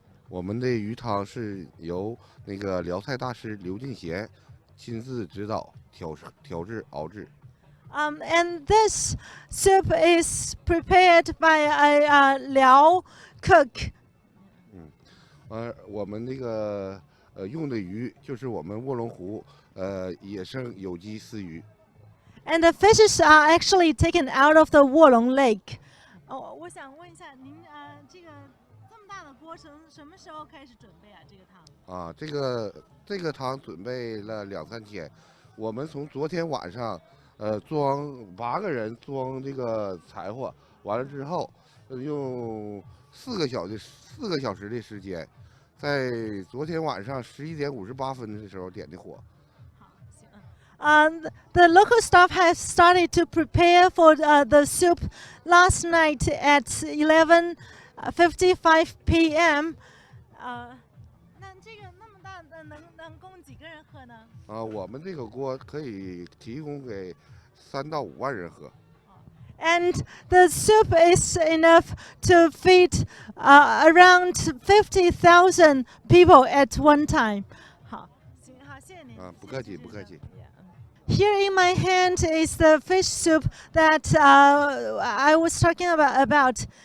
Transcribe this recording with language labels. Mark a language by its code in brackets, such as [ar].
[zh] 我们的鱼汤是由那个辽菜大师刘进贤亲自指导调制熬制。 [en] And this soup is prepared by a Liao cook. [zh] 我们那个用的鱼就是我们卧龙湖野生有机丝鱼。 [en] And the fishes are actually taken out of the Wolong Lake. [zh] 我想问一下，您这么大的锅程什么时候开始准备啊？这个汤？这个汤准备了2、3天，我们从昨天晚上装8个人装这个柴火，完了之后用4个小时的时间，在昨天晚上11点58分的时候点的火。 [en] The local staff has started to prepare for the soup last night at 11:55 p.m. [zh] 那这个那么大的能供几个人喝呢？我们这个锅可以提供给3到5万人喝。 [en] And the soup is enough to feed around 50,000 people at one time. [zh] 好，行，好，谢谢您。不客气，不客气。 [en] Here in my hand is the fish soup that I was talking about.